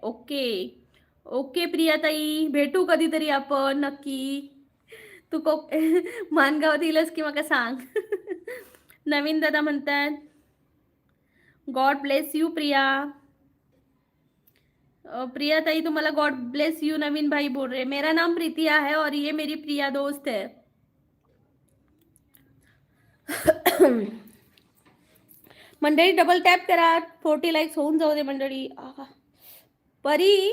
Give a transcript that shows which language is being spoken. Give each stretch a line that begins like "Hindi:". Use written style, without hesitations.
Marathi: Okay okay प्रियाताई, भेटू कधीतरी आपण नक्की. तू मानगावात येईलच की मग सांग. नवीन दादा म्हणतात
English: God bless you Priya.
Marathi: Priya ताई तुम्हाला
English: God bless you
Hindi: नवीन भाई बोल रहे. मेरा नाम प्रीतिया है और ये मेरी प्रिया दोस्त है.
Marathi: मंडळी डबल टॅप करा, 40 लाईक्स होऊन जाऊ दे मंडळी. परी